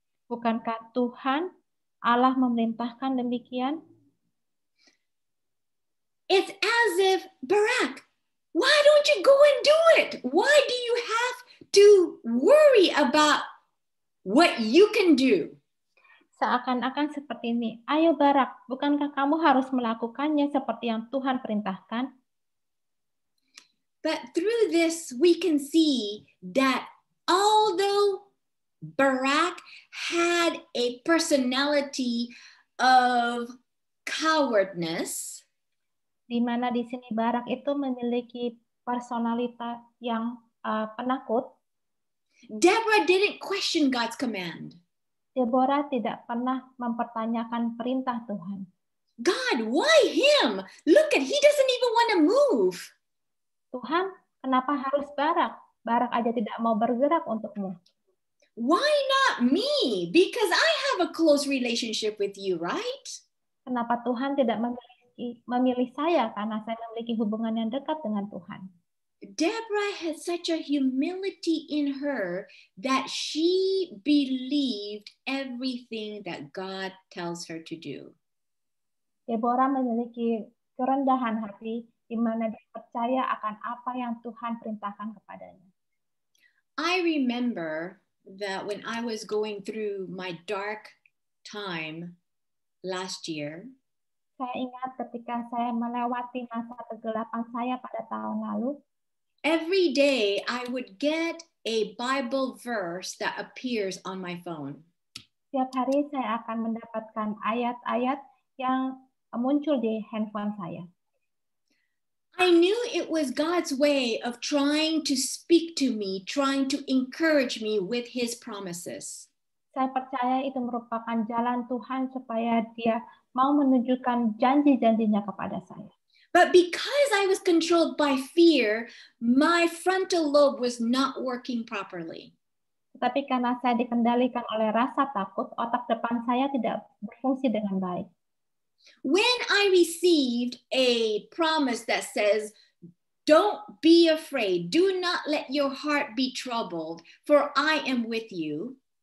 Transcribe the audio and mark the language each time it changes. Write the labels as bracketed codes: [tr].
[id] Bukankah Tuhan Allah memerintahkan demikian? [en] It's as if, Barak, why don't you go and do it? Why do you have to worry about what you can do? [id] Seakan-akan seperti ini. Ayo Barak, bukankah kamu harus melakukannya seperti yang Tuhan perintahkan? [en] But through this, we can see that although Barak had a personality of cowardness, [id] di mana di sini Barak itu memiliki personalitas yang penakut, [en] Deborah didn't question God's command. [id] Deborah tidak pernah mempertanyakan perintah Tuhan. [en] God, why him? Look at, he doesn't even want to move. [id] Tuhan, kenapa harus Barak? Barak aja tidak mau bergerak untukmu. [en] Why not me? Because I have a close relationship with you, right? [id] Kenapa Tuhan tidak memilih saya? Karena saya memiliki hubungan yang dekat dengan Tuhan. [en] Deborah had such a humility in her that she believed everything that God tells her to do. [id] Deborah memiliki kerendahan hati di mana dia percaya akan apa yang Tuhan perintahkan kepadanya. [en] I remember that when I was going through my dark time last year, [id] Saya ingat ketika saya melewati masa kegelapan saya pada tahun lalu, [en] every day I would get a Bible verse that appears on my phone. [id] setiap hari saya akan mendapatkan ayat-ayat yang muncul di handphone saya. [en] I knew it was God's way of trying to speak to me, trying to encourage me with his promises. [id] Saya percaya itu merupakan jalan Tuhan supaya dia mau menunjukkan janji-janjinya kepada saya. [en] But because I was controlled by fear, my frontal lobe was not working properly. [id] Tetapi karena saya dikendalikan oleh rasa takut, otak depan saya tidak berfungsi dengan baik. [en] When I received a promise that says, don't be afraid, do not let your heart be troubled, for I am with you.